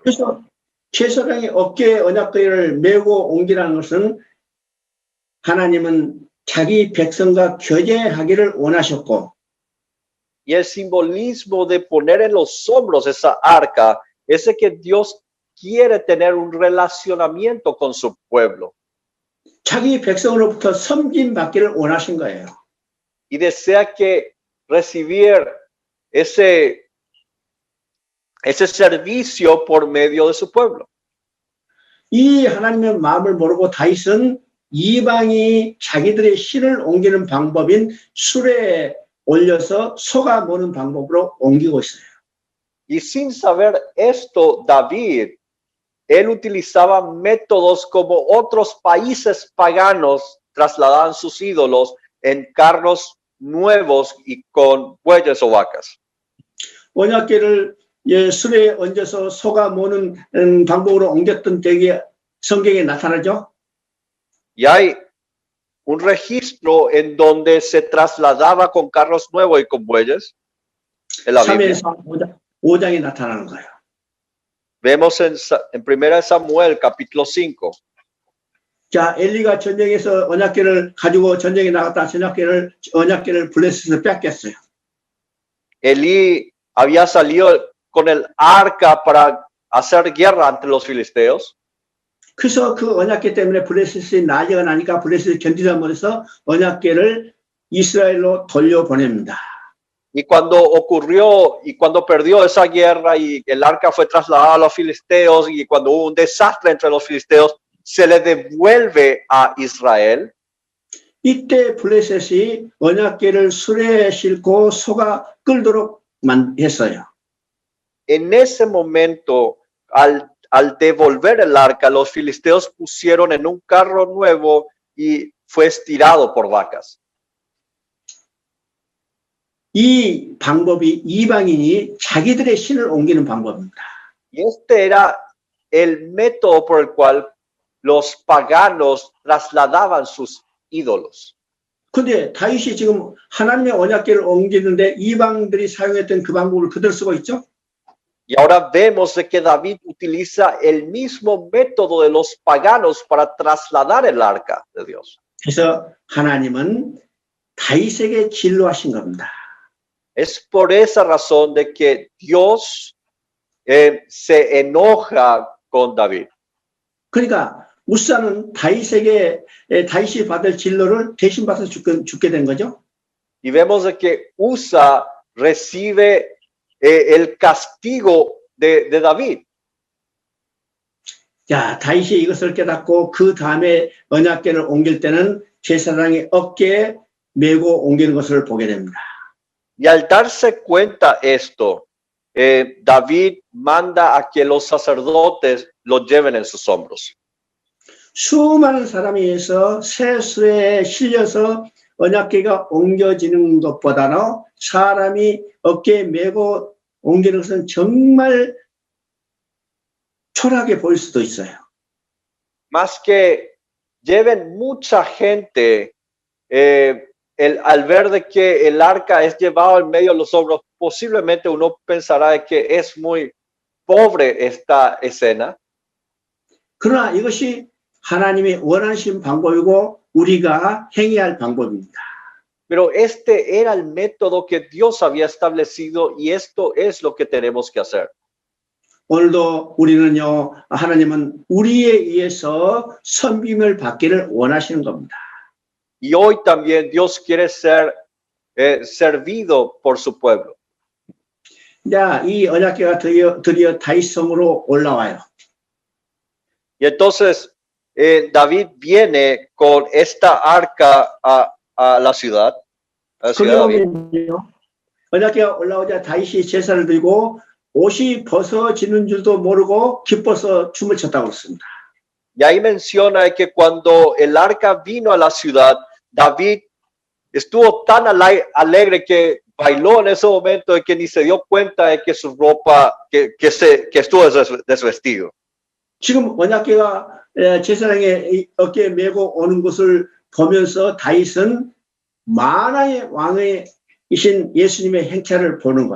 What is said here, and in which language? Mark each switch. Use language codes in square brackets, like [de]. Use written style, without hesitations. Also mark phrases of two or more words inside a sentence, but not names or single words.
[ko] 그래서 제사장의 어깨에 언약궤를 메고 옮기라는 것은 하나님은 자기 백성과 교제하기를 원하셨고, [es] Y el simbolismo de poner en los hombros esa arca es de que Dios quiere tener un relacionamiento con su pueblo. [ko] 자기 백성으로부터 섬김 받기를 원하신 거예요. [es] Y desea que recibir ese servicio por medio de su pueblo. [ko] 이 하나님의 마음을 모르고 다윗은 이방이 자기들의 신을 옮기는 방법인 수레에 올려서 소가 모는 방법으로 옮기고 있어요. [es] Y sin saber esto, David, él utilizaba métodos como otros países paganos trasladaban sus ídolos en carros nuevos y con bueyes o vacas. [ko] 언약궤를 수레에 얹어서 소가 모는 방법으로 옮겼던 때에 성경에 나타나죠. [es] Y hay un registro en donde se trasladaba con carros nuevos y con bueyes en la Biblia. [ko] 5장에 나타나는 거예요. [es] Vemos en 1 Samuel capítulo 5. [ko] 자, 엘리가 전쟁에서 언약궤를 가지고 전쟁에 나갔다 언약궤를 블레셋에서 뺏겼어요. [es] Elí había salido con el arca para hacer guerra ante los filisteos. [ko] 그래서 그 언약궤 때문에 블레셋이 나아지가 나니까 블레셋이 견디다 못해서 언약궤를 이스라엘로 돌려보냅니다. [es] Y cuando perdió esa guerra y el arca fue trasladada a los filisteos y cuando hubo un desastre entre los filisteos, se le devuelve a Israel. [ko] 이때 블레셋이 언약궤를 수레에 싣고 소가 끌도록 했어요. [es] En ese momento, al devolver el arca, los filisteos pusieron en un carro nuevo y fue estirado por vacas. [ko] 이 방법이 이방인이 자기들의 신을 옮기는 방법입니다. [es] Y este era el método por el cual los paganos trasladaban sus ídolos. [ko] 근데 다윗이 지금 하나님의 언약궤를 옮기는데 이방들이 사용했던 그 방법을 그대로 쓰고 있죠? [es] Y ahora vemos de que David utiliza el mismo método de los paganos para trasladar el arca de Dios. [ko] 그래서 하나님은 다윗에게 진노하신 겁니다. [es] Es por esa razón de que Dios se enoja con David. [ko] 그러니까 우사는 다윗이 받을 진로를 대신 받아서 죽게 된 거죠. [es] Y vemos de que Usa recibe el castigo de David. [ko] 자, 다윗이 이것을 깨닫고 그 다음에 언약궤를 옮길 때는 제사장의 어깨에 메고 옮기는 것을 보게 됩니다. [es] Y al darse cuenta esto, David manda a que los sacerdotes lo lleven en sus hombros. [ko] 수많은 사람에 의해서 세수에 실려서 언약궤가 옮겨지는 것보다는 사람이 어깨에 메고 옮기는 것은 정말 초라하게 보일 수도 있어요. [es] Más que lleven mucha gente, al ver de que el arca es llevado en medio de los hombros, posiblemente uno pensará de que es muy pobre esta escena. [ko] 그러나 이것이 하나님이 원하신 방법이고 우리가 행해야 할 방법입니다. [es] Pero este era el método que Dios había establecido y esto es lo que tenemos que hacer. [ko] 오늘도 우리는요, 하나님은 우리에 의해서 섬김을 받기를 원하시는 겁니다. [es] Y hoy también Dios quiere ser servido por su pueblo. [ko] 자, 이 언약궤가 드디어 다윗성으로 올라와요. [es] Y entonces David viene con esta arca a la ciudad. A la ciudad de David. [ko] 언약궤가 올라오자 다윗이 제사를 드리고 옷이 벗어지는 줄도 모르고 기뻐서 춤을 췄다고 했습니다. [es] Y ahí menciona que cuando el arca vino a la ciudad, David estuvo tan alegre que bailó en ese momento de que ni se dio cuenta de que su ropa, que estuvo desvestido. [ko] 지금 언약궤가 제사장의 어깨에 메고 오는 것을 보면서 다윗은 만왕의 왕이신 예수님의 행차를 보는 거예요.